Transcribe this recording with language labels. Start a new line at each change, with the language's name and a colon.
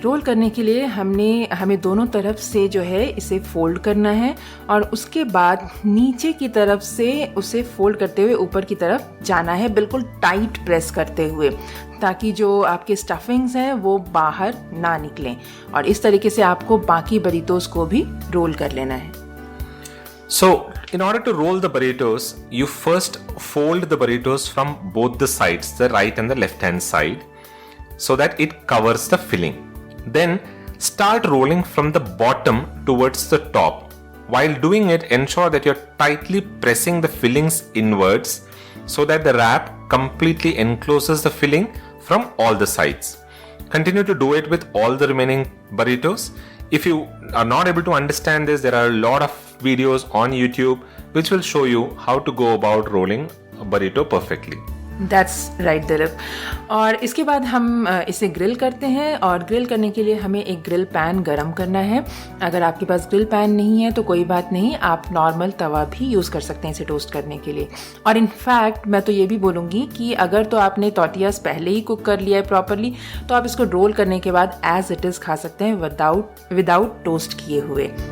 Hindi: Role करने के लिए हमें दोनों तरफ से जो है इसे फोल्ड करना है और उसके बाद नीचे की तरफ से उसे फोल्ड करते हुए ऊपर की तरफ जाना है, बिल्कुल टाइट प्रेस करते हुए, ताकि जो आपके स्टफिंग्स हैं वो बाहर ना निकलें। और इस तरीके से आपको बाकी बरीतोस को भी रोल कर लेना है।
English: So, in order to roll the burritos, you first fold the burritos from both the sides, the right and the left hand side, so that it covers the filling. Then start rolling from the bottom towards the top. While doing it, ensure that you're tightly pressing the fillings inwards so that the wrap completely encloses the filling from all the sides. Continue to do it with all the remaining burritos. If you are not able to understand this, there are a lot of videos on YouTube which will show you how to go about rolling a burrito perfectly. That's right, Dilip.
Hindi: और इसके बाद हम इसे grill करते हैं, और grill करने के लिए हमें एक ग्रिल पैन गरम करना है। अगर आपके पास ग्रिल पैन नहीं है तो कोई बात नहीं, आप नॉर्मल तवा भी यूज़ कर सकते हैं इसे टोस्ट करने के लिए। और इनफैक्ट मैं तो ये भी बोलूँगी कि अगर तो आपने टॉर्टियाज़ पहले ही कुक कर लिया है प्रॉपरली, तो आप इसको रोल करने के बाद एज इट इज़ खा सकते हैं विदाउट टोस्ट किए हुए।